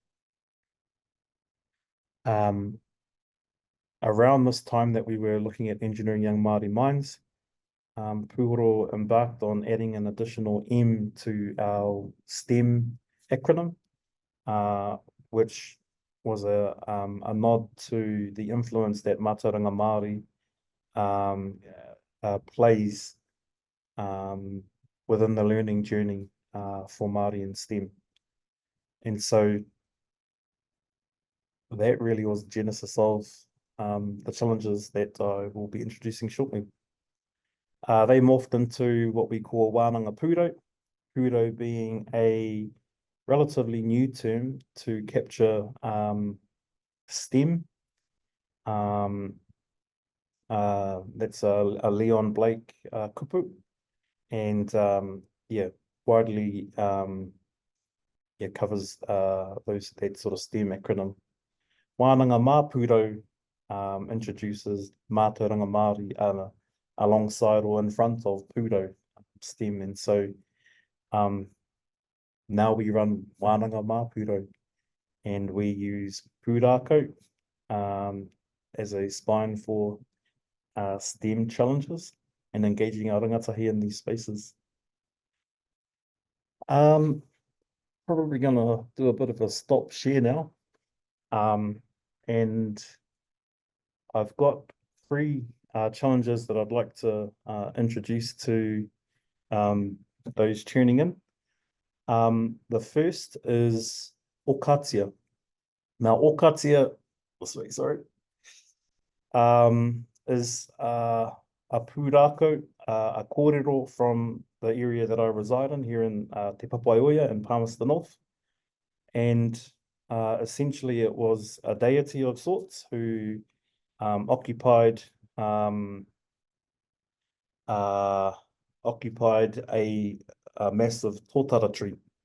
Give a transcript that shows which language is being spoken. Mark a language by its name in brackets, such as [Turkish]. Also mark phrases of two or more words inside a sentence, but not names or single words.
[English] Around this time that we were looking at engineering young Māori minds, Pūhoro embarked on adding an additional M to our STEM acronym, which was a nod to the influence that [Māori] Mātauranga Māori [English] plays within the learning journey for Māori in STEM. And so that really was the genesis of the challenges that I will be introducing shortly. They morphed into what we call [Māori] wānanga pūrau, [English] pūrau being a relatively new term to capture STEM. That's a Leon Blake kupu, and yeah, widely covers that sort of STEM acronym. [Māori] Wānanga mā pūrau [English] introduces [Māori] Mātauranga Māori [English] alongside or in front of pūrau STEM, and so now we run [Māori] Wānanga mā pūrau, [English] and we use pūrākau as a spine for STEM challenges and engaging our rangatahi in these spaces. Probably gonna do a bit of a stop share now, and I've got 3 challenges that I'd like to introduce to those tuning in. The first is okatia. Now, okatia, is a pūrākau, a kōrero from the area that I reside in here in Te Papaioia in Palmerston North. And essentially it was a deity of sorts who occupied a massive tōtara tree.